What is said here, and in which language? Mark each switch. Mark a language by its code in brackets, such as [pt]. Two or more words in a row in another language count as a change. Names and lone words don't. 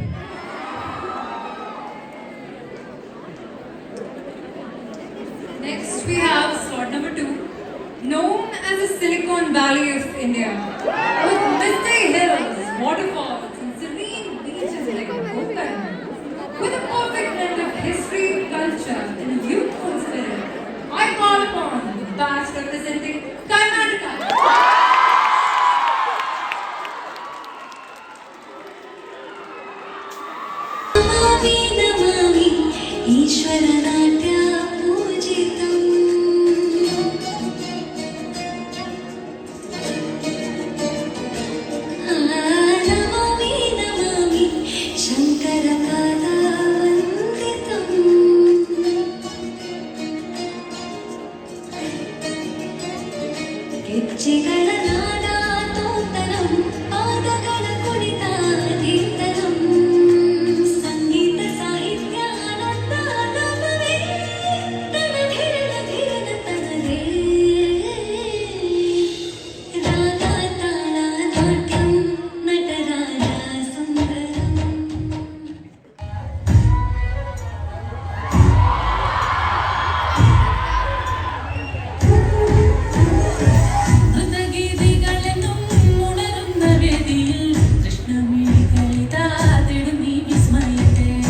[en] Next, we have slot number 2, known as the Silicon Valley of India, with misty hills, waterfalls, and serene beaches like Konkan. With a perfect blend of history, culture, and youthful spirit, I call upon the batch representing Karnataka. [sa] नमामि नमामि ईश्वरनाट्य पूजितम् नमामि नमामि [kn] शङ्करकलावन्दितम् ಗೆಜ್ಜೆಗಳ ನಾದಾತೋತ್ತರಂ ಪಾದಗಳ ಕುಣಿತಾದೀತನಂ ಸಂಗೀತ ಸಾಹಿತ್ಯ ಆನಂದ ಅನುಭವೇ ತನ ಧಿರಣ ಧಿರಣ ತನದೇ ರಾಗ ತಾಳ ನಾಟ್ಯಂ ನಟರಾಜ ಸುಂದರಂ [ml] മൃതഗീതികളെന്നും ഉണരുന്ന വേദിയിൽ കൃഷ്ണമിഴി കളിതാതിടും നീ വിസ്മയത്തെ